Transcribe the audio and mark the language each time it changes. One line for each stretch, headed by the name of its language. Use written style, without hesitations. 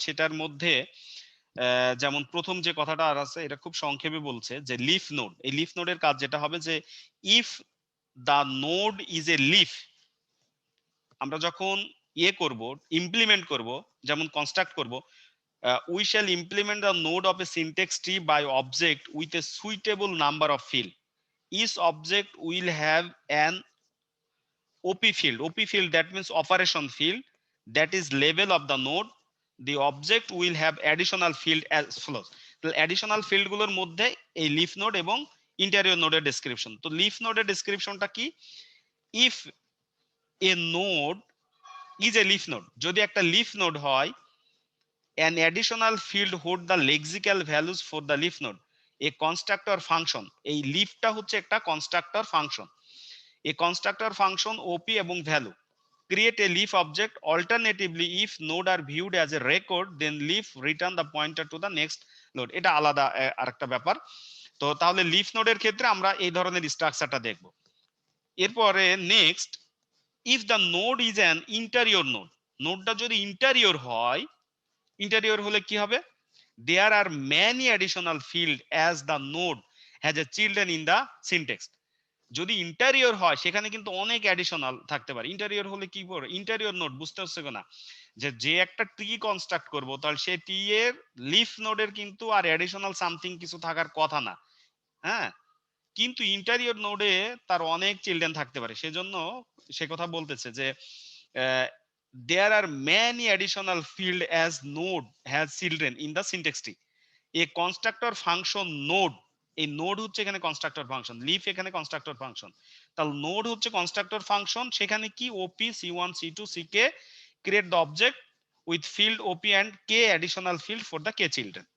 Bangla: সেটার মধ্যে যেমন প্রথম যে কথাটা আর আছে, এটা খুব সংক্ষেপে বলছে যে লিফ নোড, এই লিফ নোডের কাজ যেটা হবে যে
English: if the node is a leaf,
Bangla: আমরা যখন ইয়ে করব, ইমপ্লিমেন্ট করব, যেমন কনস্ট্রাক্ট করব,
English: we shall implement the node of a syntax tree by object with a suitable number of field. Each object will have an OP field. OP field, that means operation field, that is level of the node, the object will have additional field as follows.
Bangla: তো additional field গুলোর মধ্যে এই leaf node এবং interior node এর description। তো leaf node এর descriptionটা কি?
English: if a node is a leaf node,
Bangla: যদি একটা leaf node হয়,
English: an additional field hold the lexical values for the leaf node, a constructor function,
Bangla: এই leafটা হচ্ছে একটা constructor function,
English: a constructor function op এবং value create a leaf object. Alternatively, if node are viewed as a record, then leaf return the pointer to the next node.
Bangla: এটা আলাদা আরেকটা ব্যাপার। তো তাহলে লিফ নোডের ক্ষেত্রে আমরা এই ধরনের স্ট্রাকচারটা দেখব। এরপরে next,
English: if the node is an interior node,
Bangla: নোডটা যদি ইন্টেরিয়র হয়, ইন্টেরিয়র হলে কি হবে?
English: there are many additional field as the node has a children in the syntax।
Bangla: যদি ইন্টেরিয়র হয় সেখানে কিন্তু অনেক অ্যাডিশনাল থাকতে পারে। ইন্টেরিয়র হলে কি করে? ইন্টেরিয়র নোড বুঝতে হচ্ছে না, যে একটা ট্রি কনস্ট্রাক্ট করব, তাহলে সেই ট্রি এর লিফ নোডের কিন্তু আর অ্যাডিশনাল সামথিং কিছু থাকার কথা না, হ্যাঁ। কিন্তু ইন্টেরিয়র নোডে তার অনেক চিলড্রেন থাকতে পারে, সেজন্য সে কথা বলতেছে যে
English: there are many additional field as node has children in the syntax tree,
Bangla: a constructor function node, এই নোড হচ্ছে এখানে কনস্ট্রাক্টর ফাংশন, লিফ এখানে কনস্ট্রাক্টর ফাংশন, তাহলে নোড হচ্ছে কনস্ট্রাক্টর ফাংশন, সেখানে কি ওপি সি1 C two সিকে
English: Create the object with field OP and K additional field for the K children.